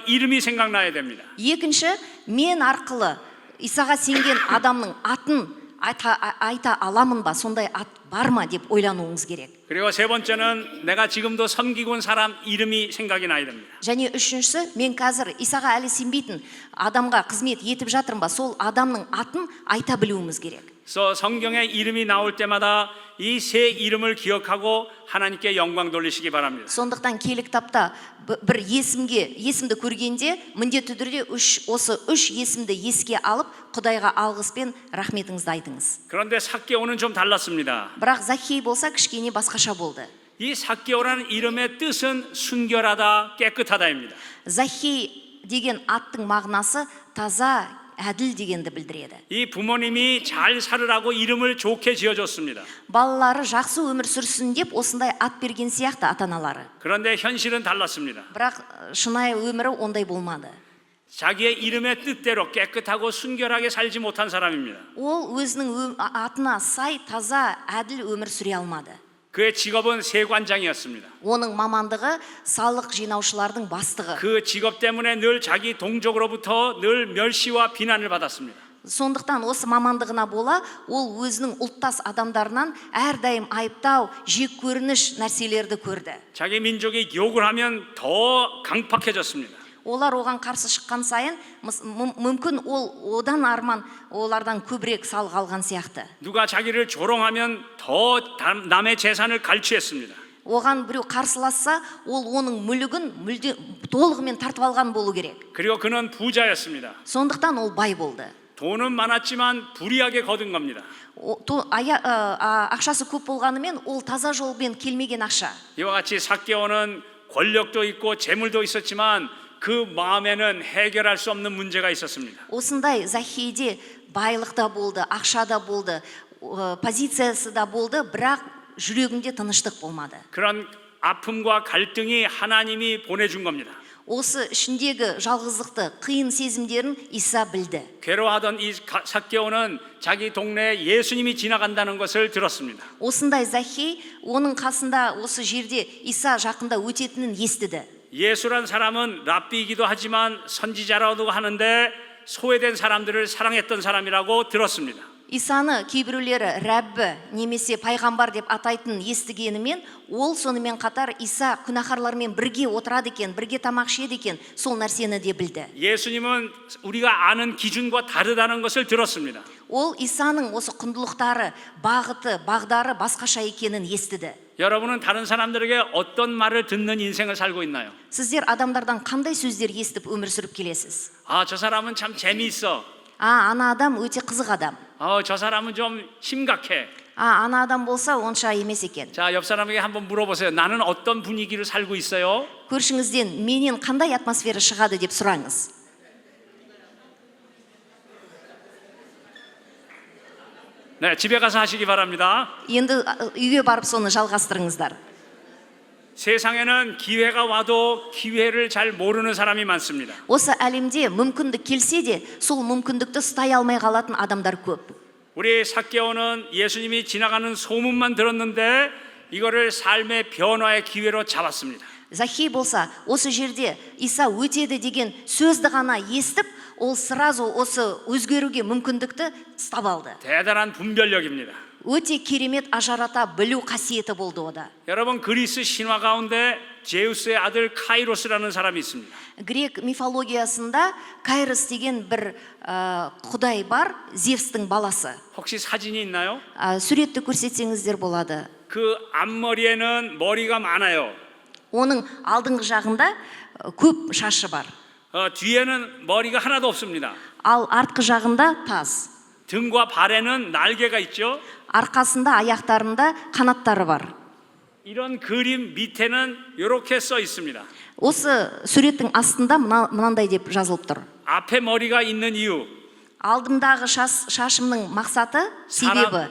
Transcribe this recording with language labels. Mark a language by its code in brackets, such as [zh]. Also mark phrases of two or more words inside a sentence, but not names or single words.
[ko] 이름이 생각나야 됩니다. [kk] екінші, мен арқылы Исаға сенген адамның атын айта аламын ба? сондай ат бар ма деп ойлануыңыз керек. [ko] 그리고 세 번째는 내가 지금도 섬기고 온 사람 이름이 생각이 나야 됩니다. [kk] және үшіншісі, мен қазір Исаға әлі сенбейтін адамға қызмет етіп жатырмын ба? сол адамның атын айта білуіміз керек. [ko] 그래서 성경에 이름이 나올 때마다 이 세 이름을 기억하고 하나님께 영광 돌리시기 바랍니다. [kk] сондықтан киелі кітапта бір есімді көргенде міндетті түрде осы үш есімді еске алып Құдайға алғыспен рахметіңізді айтыңыз. [ko] 그런데 삭개오는 좀 달랐습니다. [kk] бірақ Закхей болса кішкене басқаша болды. [ko] 이 삭개오라는 이름의 뜻은 순결하다, 깨끗하다입니다. [kk] Захей деген аттың мағынасы таза, әділ дегенді білдіреді. [ko] 이 부모님이 잘 살으라고 이름을 좋게 지어줬습니다. [kk] балалары жақсы өмір сүрсін деп осындай ат берген сияқты ата-аналары. [ko] 그런데 현실은 달랐습니다. [kk] бірақ шынайы өмірі ондай болмады. [ko] 자기의 이름의 뜻대로 깨끗하고 순결하게 살지 못한 사람입니다. [kk] ол өзінің атына сай, таза, әділ өмір сүре алмады. [ko] 그의 직업은 세관장이었습니다. [kk] оның мамандығы салық жинаушылардың бастығы. [ko] 그 직업 때문에 늘 자기 동족으로부터 늘 멸시와 비난을 받았습니다. [kk] сондықтан осы мамандығына бола ол өзінің ұлттас адамдарынан әрдайым айыптау, жек көрініш нәрселерді көрді. [ko] 자기 민족이 욕을 하면 더 강팍해졌습니다. [kk] олар оған қарсы шыққан сайын мүмкін ол одан арман олардан көбірек салық алған сияқты. [ko] 누가 자기를 조롱하면 더 남의 재산을 갈취했습니다. [kk] оған біреу қарсыласса ол оның мүлігін мүлде толығымен тартып алған болу керек. [ko] 그리고 그는 부자였습니다. [kk] сондықтан ол бай болды. [ko] 돈은 많았지만 불이하게 거둔 겁니다. [kk] ақшасы көп болғанымен ол таза жолмен келмеген ақша. [ko] 이와 같이 삭개오는 권력도 있고 재물도 있었지만 그 마음에는 해결할 수 없는 문제가 있었습니다. [kk] осындай Захейде байлық та болды, ақша да болды, позициясы да болды, бірақ жүрегінде тыныштық болмады. [ko] 그런 아픔과 갈등이 하나님이 보내준 겁니다. [kk] осы ішіндегі жалғыздықты, қиын сезімдерін иса білді. [ko] 괴로워하던 이 삭개오는 자기 동네에 예수님이 지나간다는 것을 들었습니다. [kk] осындай Захей оның қасында осы жерде иса жақында өтетінін естіді. [ko] 예수란 사람은 랍비이기도 하지만 선지자라고도 하는데 소외된 사람들을 사랑했던 사람이라고 들었습니다. [kk] исаны кейбіреулері рәббі немесе пайғамбар деп атайтын естігенімен, ол сонымен қатар иса күнәһарлармен бірге отырады екен, бірге тамақ ішеді екен, сол нәрсені де білді. [ko] 예수님은 우리가 아는 기준과 다르다는 것을 들었습니다. [kk] ол исаның осы құндылықтары, бағыты, бағдары басқаша екенін естіді. [ko] 여러분은 다른 사람들에게 어떤 말을 듣는 인생을 살고 있나요? [kk] сіздер адамдардан қандай сөздер естіп өмір сүріп келесіз? [ko] 아, 저 사람은 참 재미있어. [kk] ана адам өте қызық адам. [ko] 저 사람은 좀 심각해. [kk] ана адам болса онша емес екен. [ko] 자, 옆 사람에게 한번 물어보세요. 나는 어떤 분위기를 살고 있어요? [kk] көршіңізден менен қандай атмосфера шығады деп сұраңыз. [ko] 네, 집에 가서 하시기 바랍니다. [kk] енді үйге барып соны жалғастырыңыздар. [ko] 세상에는 기회가 와도 기회를 잘 모르는 사람이 많습니다. [kk] осы әлемде мүмкіндік келсе де сол мүмкіндікті ұстай алмай қалатын адамдар көп. [ko] 우리 삭개오는 예수님이 지나가는 소문만 들었는데 이거를 삶의 변화의 기회로 잡았습니다. [kk] Захей болса осы жерде иса өтеді деген сөзді ғана естіп, ол сразу осы өзгеруге мүмкіндікті ұстап алды. [ko] 대단한 분별력입니다. [kk] өте керемет ажырата білу қасиеті болды ода. [ko] 여러분, 그리스 신화 가운데 제우스의 아들 카이로스라는 사람이 있습니다. [kk] грек мифологиясында Кайрос деген бір құдай бар, Зевстің баласы. [ko] 혹시 사진이 있나요? [kk] суретті көрсетсеңіздер болады. [ko] 그 앞머리에는 머리가 많아요. [kk] оның алдыңғы жағында көп шашы бар. [ko] 뒤에는 머리가 하나도 없습니다. [kk] ал артқы жағында таз. [ko] 등과 발에는 날개가 있죠. [kk] арқасында, аяқтарында қанаттары бар. [ko] 이런 그림 밑에는 이렇게 써 있습니다. [kk] осы суреттің астында мынандай деп жазылып тұр. [ko] 앞에 머리가 있는 이유. [kk] алдымдағы шашымның мақсаты, себебі